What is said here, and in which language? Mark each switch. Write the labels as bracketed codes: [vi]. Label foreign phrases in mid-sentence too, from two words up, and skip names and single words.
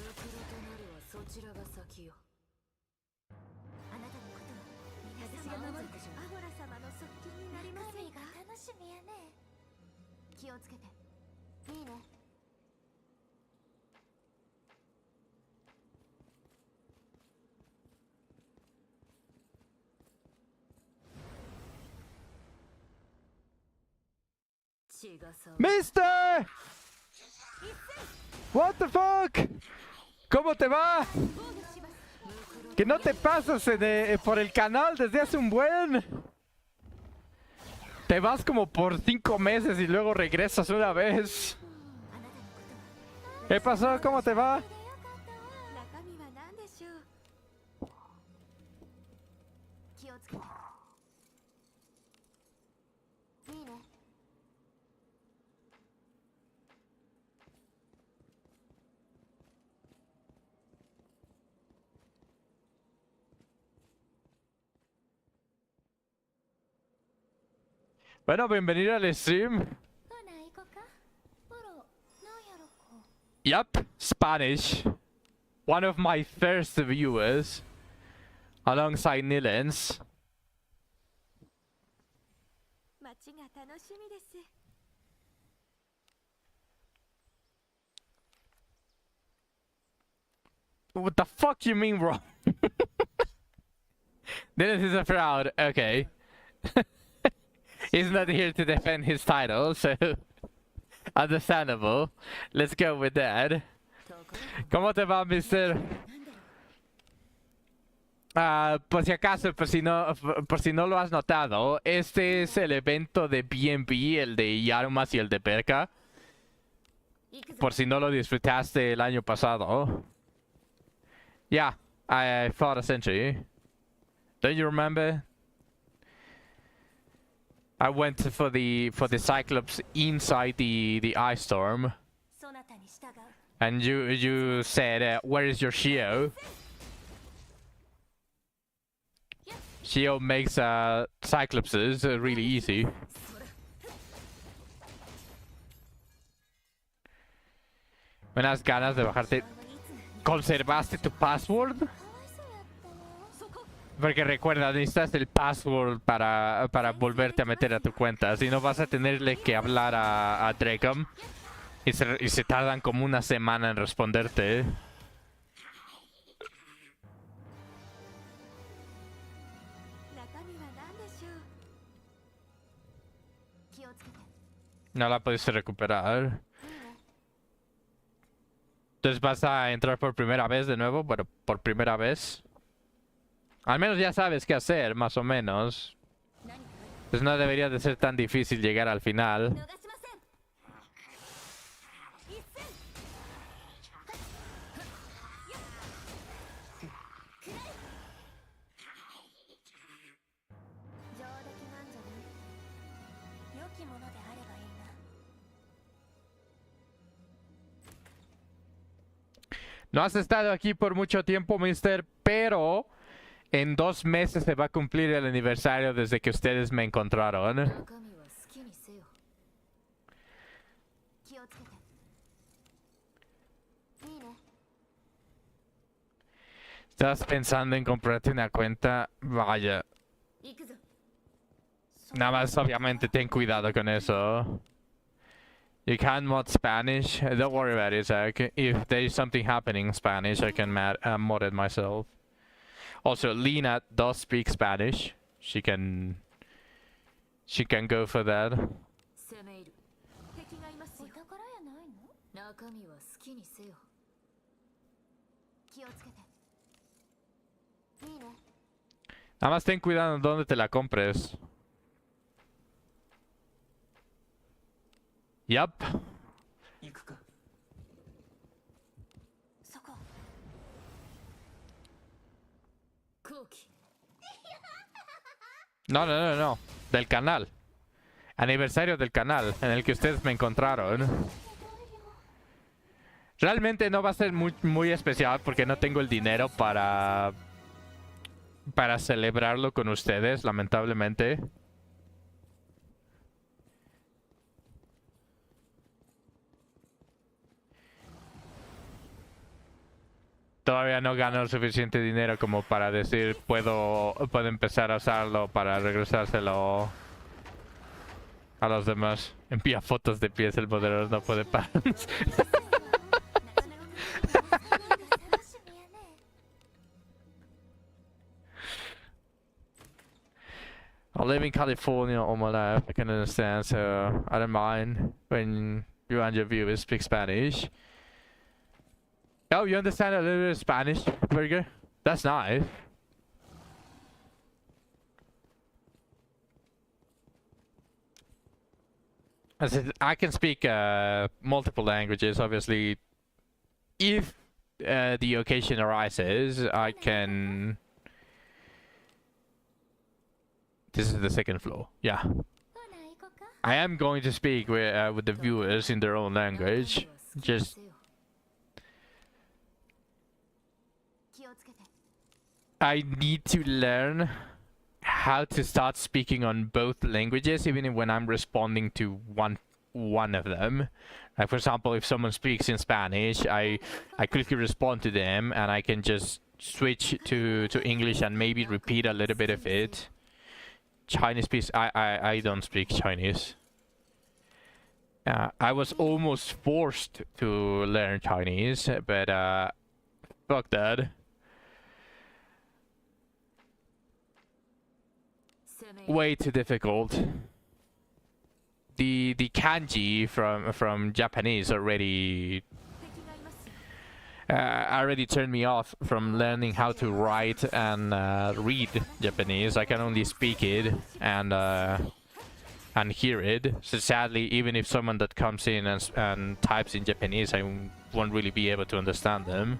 [ja] クロとなるはそちらが先よあなたのことも私が守るアゴラ様の側近になりませんか楽しみやね気をつけていいね血が騒ぐ [en] Mister! What the fuck? [es] ¿Cómo te va? [ja] 防御します [es] Que no te pasas por el canal desde hace un buen. Te vas como por 5 meses y luego regresas una vez. [ja] あなたのことは [es] ¿Qué pasó? ¿Cómo te va? [ja] 中身は何でしょう気をつけていいね [es] Bueno, bienvenido al stream. [ja] ほな行こかほらなんやろか [en] Yup, Spanish. One of my first viewers. Alongside Nilens. [ja] 街が楽しみです [en] What the fuck you mean, bro? Nilens is a fraud. Okay. He's not here to defend his title, so... Understandable. Let's go with that. [ja] ところ [es] ¿Cómo te va, mister? [ja] なんだろう [es] Por si acaso, por si no lo has notado, este es el evento de BNB, el de Yarumas y el de Perka. [ja] 行くぞ [es] Por si no lo disfrutaste el año pasado. [en] Yeah, I fought a century. Don't you remember? I went for the Cyclops inside the Ice Storm, [ja] そなたに従う [en] and you said, "Where is your Shio?" Shio makes Cyclopses really easy. [es] Unas ganas de bajarte. [ja] いつも [es] ¿Conservaste tu password? [ja] かわいそうやったわそこ [es] Porque recuerda, necesitas el password para volverte a meter a tu cuenta. Si no, vas a tenerle que hablar a Dracom. Y se tardan como una semana en responderte. [ja] 中身は何でしょう気をつけて [es] No la pudiste recuperar. Entonces vas a entrar por primera vez de nuevo. Bueno, por primera vez. Al menos ya sabes qué hacer, más o menos. [ja] 何か [es] Pues no debería de ser tan difícil llegar al final. [ja] 逃しません一戦上出来なんじゃない良きものであればいいな [es] No has estado aquí por mucho tiempo, mister, pero en 2 meses se va a cumplir el aniversario desde que ustedes me encontraron. [ja] 中身は好きにせよ気をつけていいね [es] ¿Estás pensando en comprarte una cuenta? Vaya, [ja] 行くぞ [es] nada más obviamente ten cuidado con eso. [en] You can mod Spanish. Don't worry about it, Zach. If there is something happening in Spanish, I can mod it myself. Also, Lena does speak Spanish. she can go for that. [ja] 攻め入る。敵がいますよ。お宝やないの？中身は好きにせよ。気をつけて。いいね。 [es] Nada más ten cuidado en dónde te la compres. [en] Yup. [ja] 行くか。そこ。後期。 [es] No, no, no, no. Del canal. Aniversario del canal en el que ustedes me encontraron. Realmente no va a ser muy especial porque no tengo el dinero para celebrarlo con ustedes, lamentablemente. Todavía no gano suficiente dinero como para decir puedo empezar a usarlo para regresárselo a los demás. Envía fotos de pies, el moderador no puede parar. [en] I live in California all my life, I can understand, so I don't mind when you and your viewers speak Spanish. Oh, you understand a little bit of Spanish, Virgo? That's nice. I said I can speak multiple languages, obviously. If the occasion arises, I can... This is the second floor, yeah. [ja] ほな行こうか。 [en] I am going to speak with the viewers in their own [ja] 中身 [en] language. [ja] は好きに [en] Just [ja] せよ。気をつけて。 [en] I need to learn how to start speaking on both languages, even when I'm responding to one of them. Like for example, if someone speaks in Spanish, I quickly respond to them, and I can just switch to English and maybe repeat a little bit of it. Chinese, please. I don't speak Chinese. I was almost forced to learn Chinese, but fuck that. [ja] 攻め入る。 [en] Way too difficult. The kanji from Japanese already [ja] 敵がいますよ。 [en] already turned me off from learning how to write and read Japanese. I can only speak it and hear it. So sadly, even if someone that comes in and types in Japanese, I won't really be able to understand them.